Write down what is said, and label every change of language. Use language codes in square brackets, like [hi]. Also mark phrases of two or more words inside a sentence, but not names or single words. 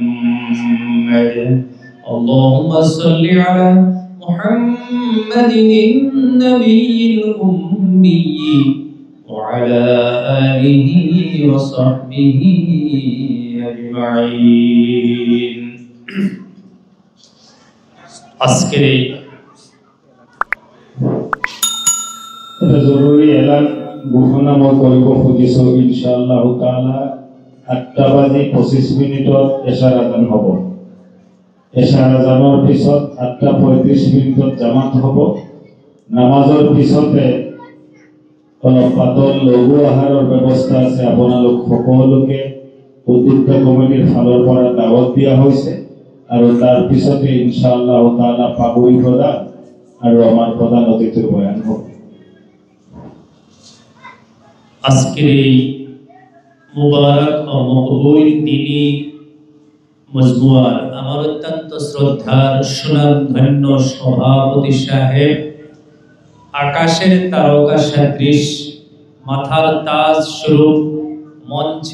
[ar] اللهم صل على محمد النبي الأمي و على آله و صحبه أجمعين. [bn] আজকের এই [as] জরুরি এলান ঘোষণা মই কৰিব খুজিছোঁ। [ar] إن شاء الله تعالى [as] 8:25 এশাৰ আজান হ'ব। এশাৰ আজানৰ পিছত 8:35 জামাত হ'ব। নামাজৰ পিছতে অলপ পাতল লঘু আহাৰৰ ব্যৱস্থা আছে। আপোনালোক সকলোকে উদ্যোক্তা কমিটিৰ ফালৰ পৰা দাৱত দিয়া হৈছে আৰু তাৰ পিছতে [ar] إن شاء الله تعالى [as] পাগুৰি প্ৰদান আৰু আমাৰ প্ৰধান অতিথিৰ বয়ান হ'ব। [bn] আজকের এই মুবারক ও মকবুল দিনী মজমুয়ার আমার অত্যন্ত শ্রদ্ধার সুনামধন্য সভাপতি সাহেব, আকাশের তারকা সদৃশ মাথার তাজ স্বরূপ মঞ্চে